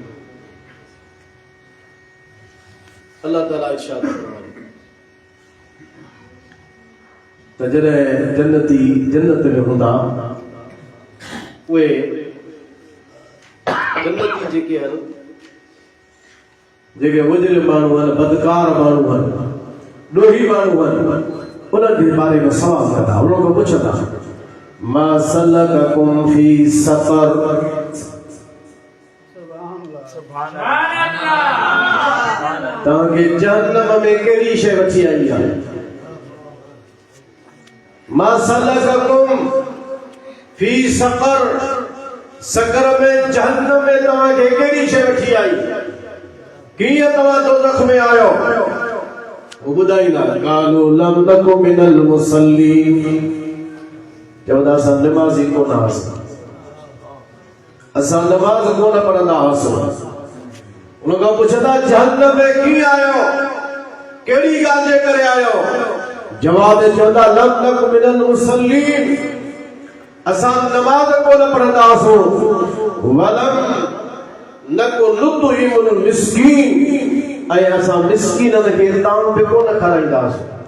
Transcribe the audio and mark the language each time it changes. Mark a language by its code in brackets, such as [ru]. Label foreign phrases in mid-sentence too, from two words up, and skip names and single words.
[sd] अल्लाह ताला इरशाद फरमाए त जॾहिं जन्नती जन्नत में हूंदा, उहे जन्नती जेके आहिनि, जेके मुजरिम माण्हू आहिनि, बदकार माण्हू आहिनि, ॾोही माण्हू आहिनि, उन्हनि जे बारे में सवाल कंदा, उन्हनि खां पुछंदा [ar] ما سلككم في سقر, [sd] तव्हांखे जहन्नम में कहिड़ी शइ वठी आई आहे? [ar] ما سلككم في سقر, [sd] सक़र में जहन्नम में तव्हांखे कहिड़ी शइ वठी आई? कीअं तव्हां दोज़ख में आयो? वो ॿुधाईंदा [ar] قالوا لم نك من المصلين, [sd] चवंदा असां नमाज़ी कोन हुआसीं, असां नमाज़ कोन पढ़ंदा हुआसीं। उन खां पुछंदा जहन्नम में कीअं आयो, कहिड़ी ॻाल्हि जे करे आयो? जवाब चवंदा [ar] لم نك من المصلين, [sd] असां नमाज़ कोन पढ़ंदा हुआसीं, [ar] ولم نك نطعم المسكين, [sd] ऐं असां मिस्कीननि खे ताम बि कोन खाराईंदासीं।